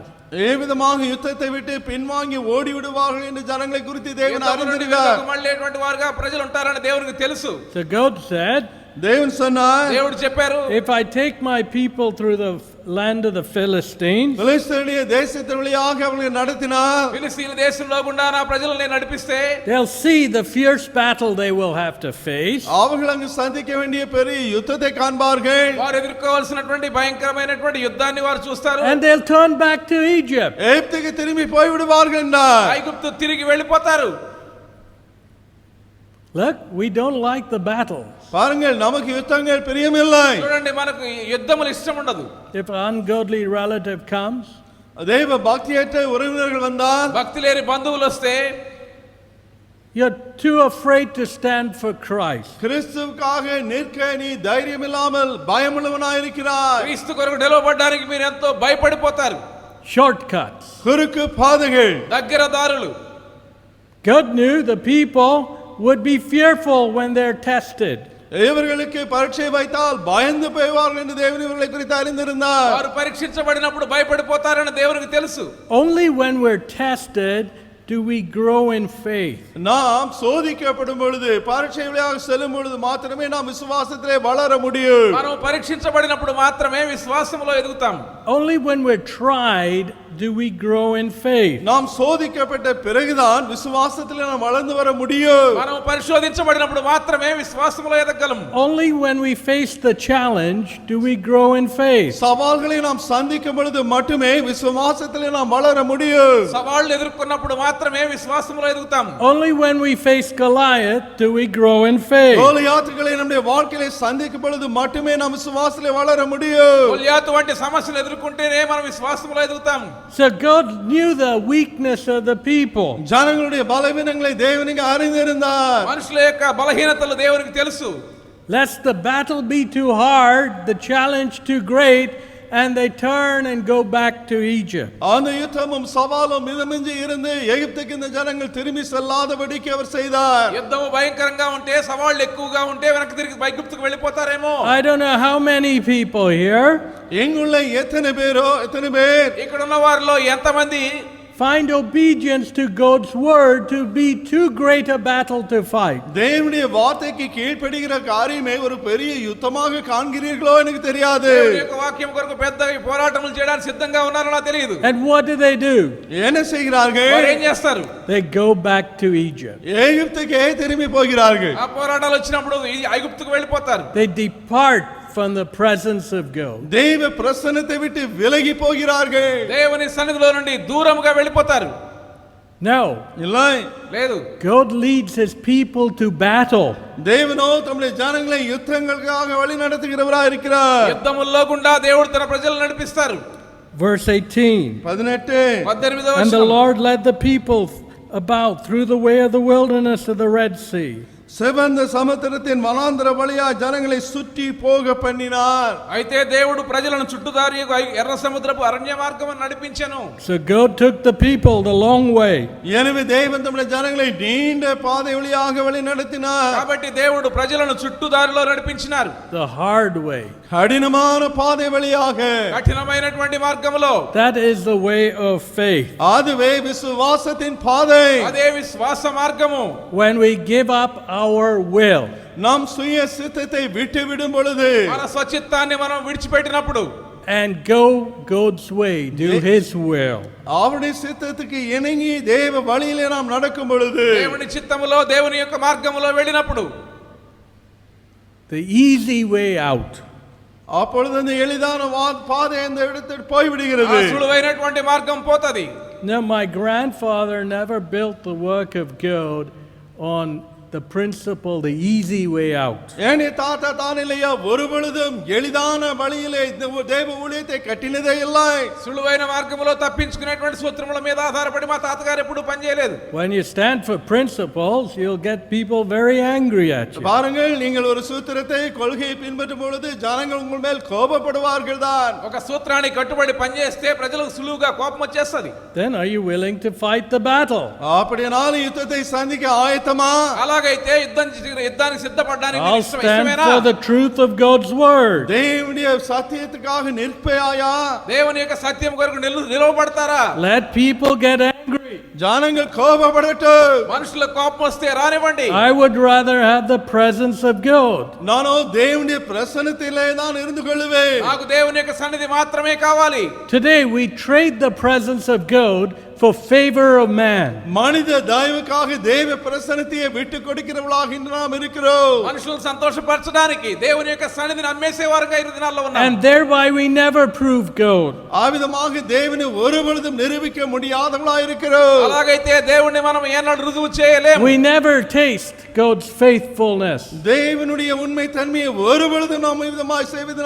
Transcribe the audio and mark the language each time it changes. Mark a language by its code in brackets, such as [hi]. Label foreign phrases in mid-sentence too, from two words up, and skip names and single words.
[ta] ஏவிதமாக யுத்தத்தை விட்டு பின்வாங்கி ஓடி விடுவார்கள் என்று ஜனங்களை குறித்து தேவன் அறிந்திருந்தார். [te] మళ్ళేటువంటి వారుగా ప్రజలు ఉంటారని దేవునికి తెలుసు. [en] So God said, [ta] தேவன் சொன்னார், [te] దేవుడు చెప్పారు, [en] if I take my people through the land of the Philistines, [ta] பெலிஸ்தருடைய தேசத்தின் வழியாக அவர்களை நடத்தினார், [te] ఫిలిస్తీయుల దేశంలో గుండా నా ప్రజలను నేను నడిపిస్తే [en] they'll see the fierce battle they will have to face. [ta] அவர்கள் அங்கு சந்திக்க வேண்டிய பெரிய யுத்தத்தை காண்பார்கள். [te] వారు ఎదుర్కోవాల్సినటువంటి భయంకరమైనటువంటి యుద్ధాన్ని వారు చూస్తారు. [en] And they'll turn back to Egypt. [ta] எகிப்துக்கு திரும்பி போய் விடுவார்கள் என்றார். [te] ఐగుప్తు తిరిగి వెళ్ళిపోతారు. [en] Look, we don't like the battle. [ta] பாருங்கள், நமக்கு யுத்தங்கள் பிரியமில்லை. [te] చూడండి, మనకు యుద్ధములు ఇష్టం ఉండదు. [en] If an ungodly relative comes, [ta] தெய்வ பக்தியற்ற உறவினர்கள் வந்தால், [te] భక్తి లేని బంధువులు వస్తే [en] you're too afraid to stand for Christ. [ta] கிறிஸ்துவுக்காக நிற்க நீ தைரியம் இல்லாமல் பயமுள்ளவனாய் இருக்கிறாய். [te] క్రీస్తు కొరకు నిలవబడడానికి మీరు ఎంతో భయపడిపోతారు. [en] Shortcuts. [ta] குறுக்கு பாதைகள். [te] దగ్గర దారులు. [en] God knew the people would be fearful when they're tested. [ta] இவர்களுக்கு பரீட்சை வைத்தால் பயந்து போய்வார்கள் என்று தேவன் இவர்களை குறித்து அறிந்திருந்தார். [te] వారు పరీక్షించబడినప్పుడు భయపడిపోతారని దేవునికి తెలుసు. [en] Only when we're tested do we grow in faith. [ta] நாம் சோதிக்கப்படும் பொழுது, பரீட்சை வழியாக செல்லும் பொழுது மாத்திரமே நாம் விசுவாசத்திலே வளர முடியும். [te] మనం పరీక్షించబడినప్పుడు మాత్రమే విశ్వాసములో ఎదుగుతాం. [en] Only when we're tried do we grow in faith. [ta] நாம் சோதிக்கப்பட்ட பிறகுதான் விசுவாசத்திலே நாம் வளர்ந்து வர முடியும். [te] మనం పరిశోధించబడినప్పుడు మాత్రమే విశ్వాసములో ఎదగలం. [en] Only when we face the challenge do we grow in faith. [ta] சவால்களை நாம் சந்திக்கும் பொழுது மட்டுமே விசுவாசத்திலே நாம் வளர முடியும். [te] సవాళ్లు ఎదుర్కొన్నప్పుడు మాత్రమే విశ్వాసములో ఎదుగుతాం. [en] Only when we face Goliath do we grow in faith. [ta] கோலியாத்துகளை நம்முடைய வாழ்க்கையிலே சந்திக்கும் பொழுது மட்டுமே நாம் விசுவாசத்திலே வளர முடியும். [te] గొల్యాతు వంటి సమస్యలు ఎదుర్కొంటేనే మనం విశ్వాసములో ఎదుగుతాం. [en] So God knew the weakness of the people. [ta] ஜனங்களுடைய பலவீனங்களை தேவனுக்கு அறிந்திருந்தார். [te] మనుషుల యొక్క బలహీనతలు దేవునికి తెలుసు. [en] Lest the battle be too hard, the challenge too great, and they turn and go back to Egypt. [ta] அந்த யுத்தமும் சவாலும் மிதமிஞ்சி இருந்து எகிப்துக்கு இந்த ஜனங்கள் திரும்பி செல்லாதபடிக்கு அவர் செய்தார். [te] యుద్ధము భయంకరంగా ఉంటే, సవాళ్లు ఎక్కువగా ఉంటే వెనక్కి తిరిగి ఐగుప్తుకు వెళ్ళిపోతారేమో. [en] I don't know how many people here [ta] எங்குள்ள எத்தனை பேர் [te] ఇక్కడ ఉన్న వారిలో ఎంతమంది [en] find obedience to God's word to be too great a battle to fight. [ta] தேவனுடைய வார்த்தைக்கு கீழ்ப்படிகிற காரியமே ஒரு பெரிய யுத்தமாக காண்கிறீர்களோ எனக்கு தெரியாது. [te] దేవుని యొక్క వాక్యం కొరకు పెద్ద పోరాటములు చేయడానికి సిద్ధంగా ఉన్నారో నాకు తెలియదు. [en] And what do they do? [ta] என்ன செய்கிறார்கள்? [te] వారు ఏం చేస్తారు? [en] They go back to Egypt. [ta] எகிப்துக்கே திரும்பி போகிறார்கள். [te] ఆ పోరాటాలు వచ్చినప్పుడు ఈ ఐగుప్తుకు వెళ్ళిపోతారు. [en] They depart from the presence of God. [ta] தெய்வ பிரசன்னத்தை விட்டு விலகி போகிறார்கள். [te] దేవుని సన్నిధిలో నుండి దూరముగా వెళ్ళిపోతారు. [en] No. [ta] இல்லை, [te] లేదు. [en] God leads his people to battle. [ta] தேவனோ தம்முடைய ஜனங்களை யுத்தங்களுக்காக வழி நடத்துகிறவராய் இருக்கிறார். [te] యుద్ధముల్లో గుండా దేవుడు తన ప్రజలను నడిపిస్తారు. [en] Verse 18. [te] 18వ [en] And the [te] వచనం. [en] Lord led the people about through the way of the wilderness of the Red Sea. [ta] சிவந்த சமுத்திரத்தின் வனாந்தர வழியா ஜனங்களை சுற்றி போக பண்ணினார். [te] అయితే దేవుడు ప్రజలను చుట్టుదారి ఎర్ర సముద్రపు అరణ్య మార్గమును నడిపించెను. [en] So God took the people the long way. [ta] எனவே தேவன் தம்முடைய ஜனங்களை நீண்ட பாதை வழியாக வழி நடத்தினார். [te] కాబట్టి దేవుడు ప్రజలను చుట్టుదారిలో నడిపించినారు. [en] The hard way. [ta] கடினமான பாதை வழியாக. [te] కఠినమైనటువంటి మార్గములో. [en] That is the way of faith. [ta] அதுவே விசுவாசத்தின் பாதை. [te] అదే విశ్వాస మార్గము. [en] When we give up our will, [ta] நாம் சுய சித்தத்தை விட்டுவிடும் பொழுது, [te] మన స్వచిత్తాన్ని మనం విడిచిపెట్టినప్పుడు, [en] and go God's way, do His will, [ta] அவருடைய சித்தத்துக்கு இணங்கி தேவ வழியிலே நாம் நடக்கும் பொழுது, [te] దేవుని చిత్తములో దేవుని యొక్క మార్గములో వెళ్ళినప్పుడు, [en] the easy way out, [ta] அப்பொழுது அந்த எளிதான பாதை அந்த இடத்தில் போய்விடுகிறது. [te] సులువైనటువంటి మార్గం పోతది. [en] Now my grandfather never built the work of God on the principle, the easy way out. [ta] ஏனே தாத்தா தான் இல்லையா ஒரு பொழுதும் எளிதான வழியிலே தேவ ஊழியத்தை கட்டினதே இல்லை. [te] సులువైన మార్గములో తప్పించుకునేటువంటి సూత్రముల మీద ఆధారపడి మా తాతగారు ఎప్పుడు పని చేయలేదు. [en] When you stand for principles, you'll get people very angry at you. [ta] பாருங்கள், நீங்கள் ஒரு சூத்திரத்தை கொள்கையை பின்பற்றும் பொழுது ஜனங்கள் உங்கள் மேல் கோபப்படுவார்கள் தான். [te] ఒక సూత్రానికి కట్టుబడి పనిచేస్తే ప్రజలకు సులువుగా కోపం వచ్చేస్తది. [en] Then are you willing to fight the battle? [ta] அப்படியானால் யுத்தத்தை சந்திக்க ஆயத்தமா? [te] అలాగైతే యుద్ధానికి సిద్ధపడడానికి [en] I'll stand for the truth of God's word. [ta] தேவனுடைய சத்தியத்துக்காக நிற்பையா? [te] దేవుని యొక్క సత్యం కొరకు నిలవబడతారా? [en] Let people get angry. [ta] ஜனங்கள் கோபப்படட்டும். [te] మనుషులకు కోపం వస్తే రానివ్వండి. [en] I would rather have the presence of God. [ta] நானோ தேவனுடைய பிரசன்னத்திலே தான் இருந்து கொள்வேன். [te] నాకు దేవుని యొక్క సన్నిధి మాత్రమే కావాలి. [en] Today we trade the presence of God for favor of man. [ta] மனித தயவுக்காக தேவ பிரசன்னத்தை விட்டு கொடுக்கிறவர்களாக இன்று நாம் இருக்கிறோம். [te] మనుషులను సంతోషపరచడానికి దేవుని యొక్క సన్నిధిని అమ్మేసేవారుగా ఈ దినాల్లో ఉన్నాం. [en] And thereby we never prove God. [ta] ஆவிதமாக தேவனை ஒருபொழுதும் நிரூபிக்க முடியாதவர்களாக இருக்கிறோம். [te] అలాగైతే దేవుణ్ణి మనం ఏనాడు రుజువు చేయలేము. [en] We never taste God's faithfulness. [ta] தேவனுடைய உண்மை தன்மையை ஒருபொழுதும் நாம் விதமாய் செய்வதனால